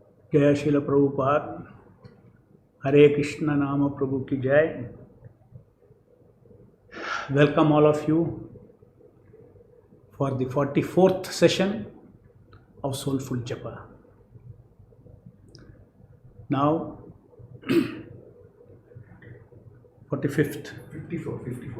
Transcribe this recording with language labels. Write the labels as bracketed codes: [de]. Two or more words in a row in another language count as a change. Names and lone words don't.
[hi] जय श्रील प्रभुपाद। हरे कृष्ण नाम प्रभु की जय। [en] Welcome all of you for the 44th session of Soulful Japa. Now 45th, 54.